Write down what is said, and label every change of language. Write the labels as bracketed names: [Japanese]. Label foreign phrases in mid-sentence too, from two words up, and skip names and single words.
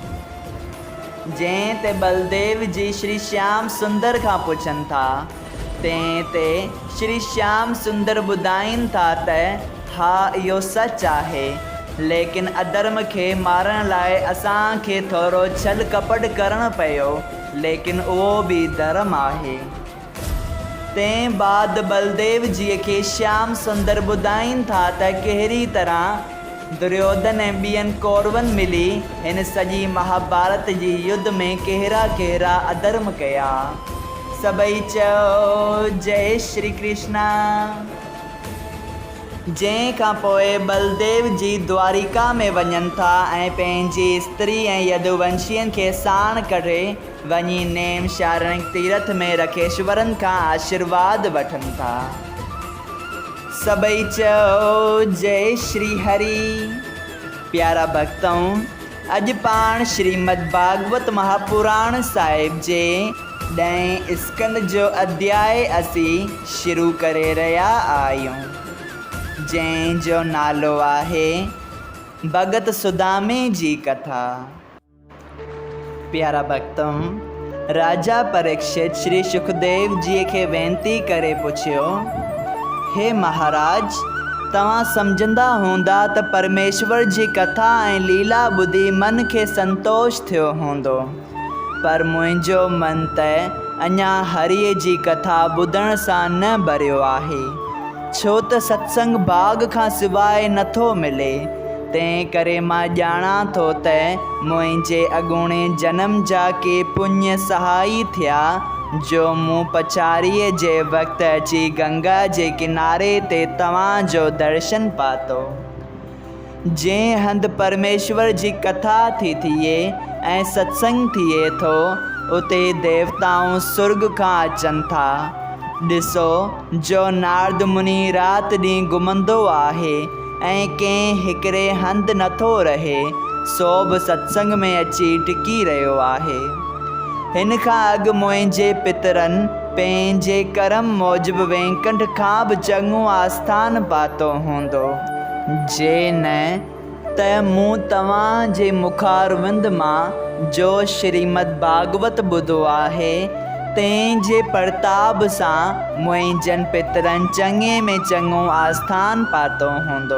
[Sindhi] जंहिं ते बलदेव जी श्री श्याम सुंदर खां पुछनि था, तंहिं ते श्री श्याम सुंदर ॿुधाइनि था त हा इहो सच आहे, लेकिन अधर्म खे मारण लाइ असांखे थोरो छल कपट करणु पियो, लेकिन उहो बि धर्म आहे। तंहिं बाद बलदेव जीअ खे श्याम सुंदर ॿुधाइनि था त कहिड़ी तरह दुर्योधन ऐं ॿियनि कौरवनि मिली हिन सॼी महाभारत जी युद्ध में कहिड़ा कहिड़ा अधर्म कया। सभई चओ जय श्री कृष्णा। जंहिं खां पोइ बलदेव जी द्वारिका में वञनि था ऐं पंहिंजी स्त्री ऐं यदुवंशियनि खे साण कढे वञी नेम शारणिक तीर्थ में रखेश्वरनि खां आशीर्वाद वठनि था। सभई चओ जय श्री हरि। प्यारा भक्तों, अॼु पाण श्रीमद् भागवत महापुराण साहिब जे 10 स्कंद जो अध्याय असीं शुरू करे रहिया आहियूं, जंहिंजो नालो आहे भगत सुदामे जी कथा। प्यारा भक्तों, राजा परीक्षित श्री सुखदेव जी खे वेनती करे पुछियो, हे महाराज, तव्हां सम्झंदा हूंदा त परमेश्वर जी कथा ऐं लीला ॿुधी मन खे संतोष थियो हूंदो, पर मुंहिंजो मन त अञा हरीअ जी कथा ॿुधण सां न भरियो आहे, छो त सत्संग भाग खां सवाइ नथो मिले। तंहिं करे मां ॼाणा थो त मुंहिंजे अॻूणे जन्म जा के पुण्य सहाई थिया, जो मूं पछाड़ीअ जे वक़्तु अची गंगा जे किनारे ते तव्हांजो दर्शन पातो। जंहिं हंधि परमेश्वर जी कथा थी थिए ऐं सत्संग थिए थो, उते देवताऊं सुर्ग खां अचनि था। ॾिसो, जो नारद मुनि राति ॾींहुं घुमंदो आहे ऐं कंहिं हिकिड़े हंधि नथो रहे, सो बि सत्संग में अची टिकी रहियो आहे। हिन खां अॻु मुंहिंजे पितरनि पंहिंजे कर्म मूजिबि वेंकट खां बि चङो आस्थान पातो हूंदो, जे न त मूं तव्हांजे मुखारविंद मां जो श्रीमद् भागवत ॿुधो आहे, तंहिंजे प्रताप सां मुंहिंजनि पितरनि चङे में चङो आस्थान पातो हूंदो।